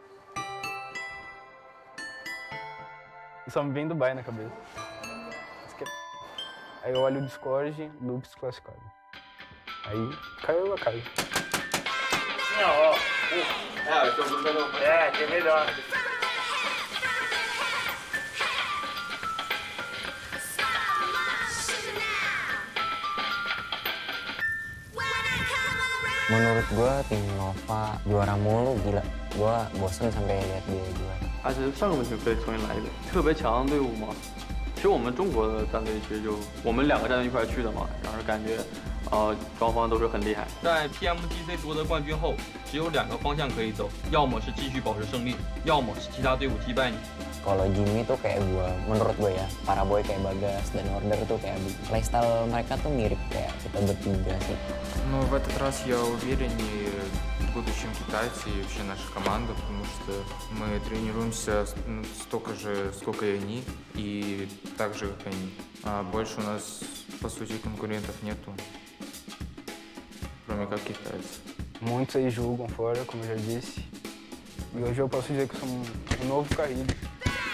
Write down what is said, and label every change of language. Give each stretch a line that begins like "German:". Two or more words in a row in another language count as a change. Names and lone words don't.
Portuguese: Só me vem Dubai na cabeça. Aí eu olho o Discord, Loops classificado. Aí caiu a casa. Que melhor.
Indonesian: Menurut gue tim Nova juara mulu, gila. Gue bosen sampai lihat dia juara.
Chinese: 而且上个问题被重新来一个特别强的队伍嘛。其实我们中国的战队其实就我们2个战队一块去的嘛，然后感觉双方都是很厉害。在 PMGC 夺得冠军后，只有2个方向可以走，要么是继续保持胜利，要么是其他队伍击败你。
Indonesian: Kalau Jimmy tuh kayak gue, menurut gue ya, para boy kayak Bagas dan Order tuh kayak playstyle mereka tuh mirip kayak kita bertiga sih.
Russian: Но в этот раз я увереннее в будущем китайце и вообще наша команда, потому что мы тренируемся столько же, сколько и они, и так же, как они. А больше у нас, по sути, конкурентов nету, кроме как китайцы.
Portuguese: Muitos aí julgam fora, como eu já disse. E hoje eu posso dizer que eu sou um novo Carrilho.